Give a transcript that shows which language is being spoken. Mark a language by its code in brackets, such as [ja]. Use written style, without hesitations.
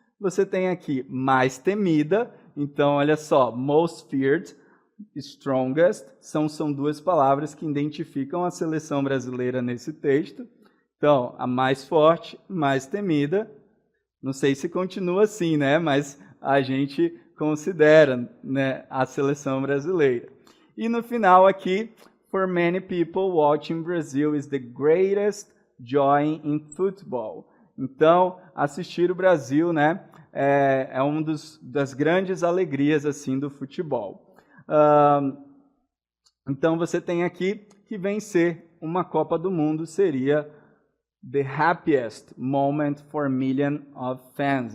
[pt] Você tem aqui mais temida. Então, olha só, [en] most feared, strongest, [pt] são duas palavras que identificam a seleção brasileira nesse texto. Então, a mais forte, mais temida. Não sei se continua assim, né? Mas a gente considera, né, a seleção brasileira. E no final aqui, [en] for many people, watching Brazil is the greatest joy in football. [pt] Então, assistir o Brasil, né, é uma das grandes alegrias assim do futebol. Então, você tem aqui que vencer uma Copa do Mundo seria [en] the happiest moment for million of fans.